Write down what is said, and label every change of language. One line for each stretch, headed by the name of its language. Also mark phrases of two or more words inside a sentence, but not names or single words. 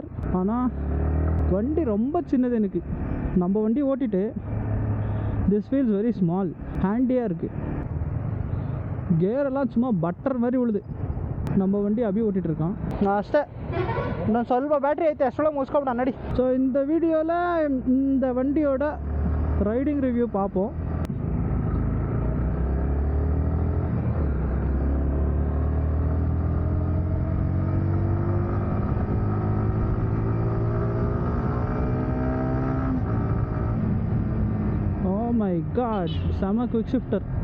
Tamil: ஆனால் வண்டி ரொம்ப சின்னது. எனக்கு நம்ம வண்டி ஓட்டிட்டு
English: this feels very small.
Tamil: ஹேண்டியாக இருக்குது. கேரெல்லாம் சும்மா பட்டர் மாதிரி உழுது. நம்ம வண்டி அபி ஓட்டிகிட்ருக்கான்.
Kannada: நான் ಅಷ್ಟೇ ನಾನು ಸ್ವಲ್ಪ ಬ್ಯಾಟ್ರಿ ಐತೆ ಅಷ್ಟೊಳಗೆ ಮುಗಿಸ್ಕೊಬಿಟ್ಟು ನಡಿ.
Tamil: ஸோ இந்த வீடியோவில் இந்த வண்டியோட
English: riding review
Tamil: பார்ப்போம்.
English: my god,
Tamil: செம
English: quick shifter.